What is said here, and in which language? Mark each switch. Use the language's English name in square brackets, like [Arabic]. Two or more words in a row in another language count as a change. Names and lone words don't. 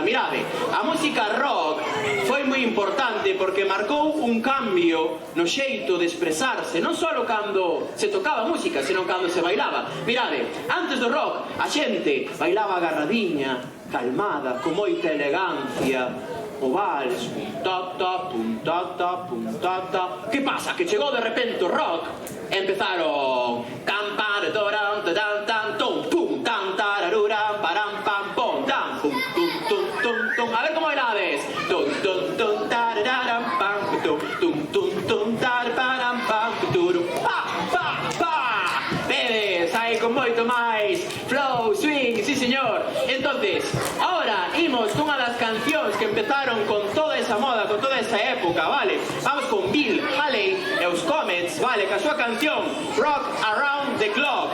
[Galician] Mirade, a música rock foi moi importante porque marcou un cambio no xeito de expresarse, non só cando se tocaba música, senón cando se bailaba. Mirade, antes do rock a xente bailaba agarradiña, calmada, con moita elegancia, o vals, pum ta ta, pum ta ta, pum ta ta. Que pasa? Que chegou de repente o rock e empezaron campare toran tan tan tom pum tan tararura param pam pom tan pum tum tum tum tum. A ver como bailades. Tum tum tum tarararam pam tum tum tum tum tar param pam turum pa pa pa. Vedes, aí con moito máis flow, swing, [Spanish] sí señor. Entonces, ahora [Galician] imos cunha das cancións que empezaron con toda esa moda, con toda esa época, vale? Vamos con Bill Haley e os Comets, vale? Que a súa canción Rock Around the Clock.